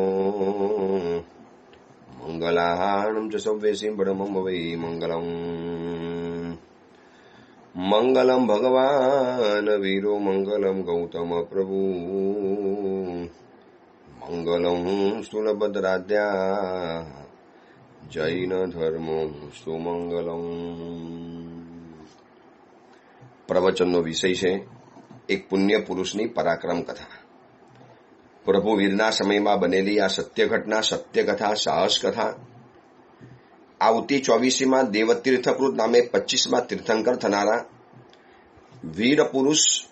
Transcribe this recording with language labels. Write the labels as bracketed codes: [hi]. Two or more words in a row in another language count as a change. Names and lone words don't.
[sa] मङ्गलाहारणं च सव्येसिं परमं वै मङ्गलम् मंगलम भगवान वीरो मंगलम गौतम प्रभु मंगलम स्थूलभद्राद्या जैन धर्मो सुमंगलम। [gu] પ્રવચનનો વિષય છે એક પુણ્ય પુરુષની પરાક્રમ કથા. પ્રભુ વીરના સમયમાં બનેલી આ સત્ય ઘટના, સત્ય કથા, સાહસ કથા આવતી 24મી દેવતીર્થકૃત નામે 25મા તીર્થંકર થનારા વીર પુરુષ,